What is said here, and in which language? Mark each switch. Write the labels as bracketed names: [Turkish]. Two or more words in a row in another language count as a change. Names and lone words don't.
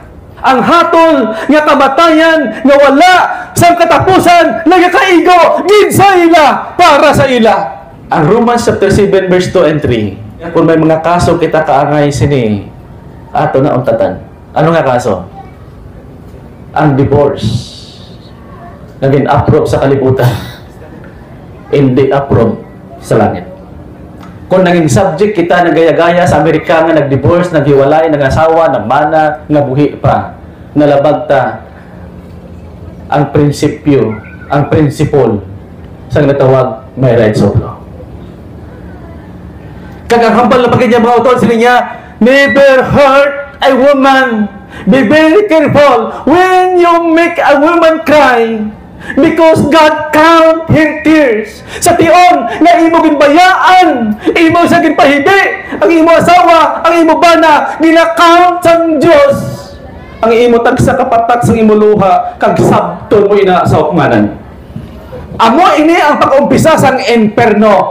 [Hiligaynon] Ang hatol nga kamatayan nga wala sa katapusan nagakaigo gid sa ila para sa ila. Ang Romans chapter 7 verse 2 and 3. Kung may mga kaso kita kaangay sini ato na untatan. Ano nga kaso? Ang divorce. Naging approve sa kalibutan. Hindi approve sa langit. Kung naging subject kita nagaya-gaya sa Amerika nga nag-divorce, naghiwalay, nag-asawa, nagmana, nabuhi pa, nalabag ta, ang prinsipyo, ang principle sa natawag may [English] rights of law. [Hiligaynon] Kagahambal na pagkanya mga autor, sila niya, [English] never hurt a woman. Be very careful when you make a woman cry. Because God count her tears. [Hiligaynon] Sa tion nga imo ginbayaan, imo sa ginpahidi, ang imo asawa, ang imo bana, gina-count sang Dios. Ang imo tagsa kapatak sang imo luha kag sabton mo ina sa ukmanan. Amo ini ang pag-umpisa sang imperno.